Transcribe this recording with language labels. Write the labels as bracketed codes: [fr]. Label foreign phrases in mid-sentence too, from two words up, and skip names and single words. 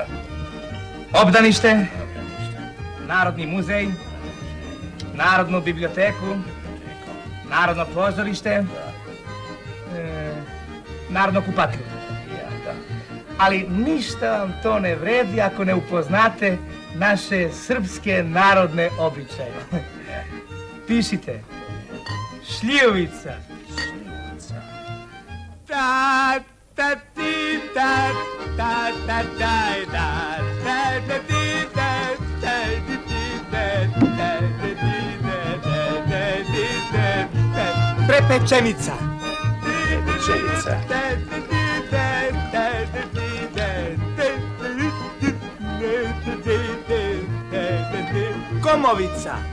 [sr] Obdanište, Narodni muzej, Narodnu biblioteku, Narodno pozorište, Narodno kupatilo. Ali ništa vam to ne vredi ako ne upoznate naše srpske narodne običaje. Pišite. Šljivovica. Ta ta ti ta ta ta daj da ta ta ti ta ta ti ta prepečenica. Pečenica. Komovica.